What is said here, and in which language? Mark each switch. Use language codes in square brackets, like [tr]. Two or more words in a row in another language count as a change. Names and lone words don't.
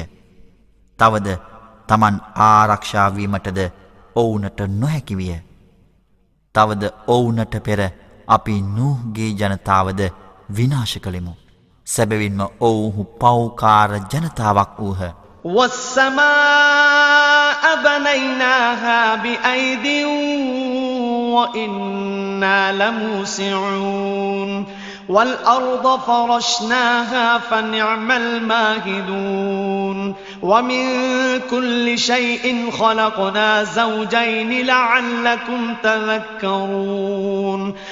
[si] තවද තමන් ආරක්ෂාවීමටද ඔවුනට නොහැකිවිය. තවද ඔවුනට පෙර අපි නූහ්ගේ ජනතාවද විනාශ කළෙමු. සැබවින්ම ඔවුහු පෞකාර ජනතාවක් වූහ. [ar] والسماء بنيناها بأيد وإنا لموسعون والأرض فرشناها فنعم الماهدون ومن كل شيء خلقنا زوجين لعلكم تذكرون